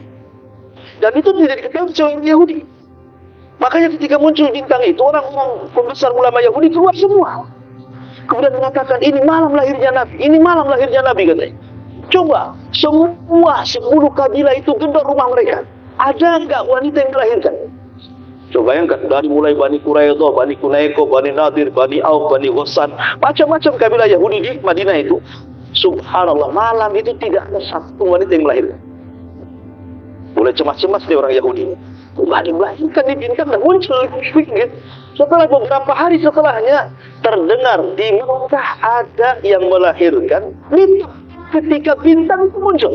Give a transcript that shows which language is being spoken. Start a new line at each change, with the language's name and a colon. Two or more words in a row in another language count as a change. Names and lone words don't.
Indonesian: Dan itu tidak diketahui oleh orang Yahudi. Makanya ketika muncul bintang itu, orang-orang pembesar ulama Yahudi keluar semua. Kemudian mengatakan ini malam lahirnya Nabi, ini malam lahirnya Nabi katanya. Coba semua 10 kabilah itu gedor rumah mereka. Ada enggak wanita yang dilahirkan? Coba bayangkan, dari mulai Bani Quraidah, Bani Kunaiko, Bani Nadir, Bani Auf, Bani Ghassan, macam-macam kabilah Yahudi di Madinah itu. Subhanallah, malam itu tidak ada satu wanita yang melahirkan. Mulai cemas-cemas nih orang Yahudi. Melahirkan di bintang dan muncul. Setelah beberapa hari setelahnya, terdengar di Mekah ada yang melahirkan ketika bintang itu muncul.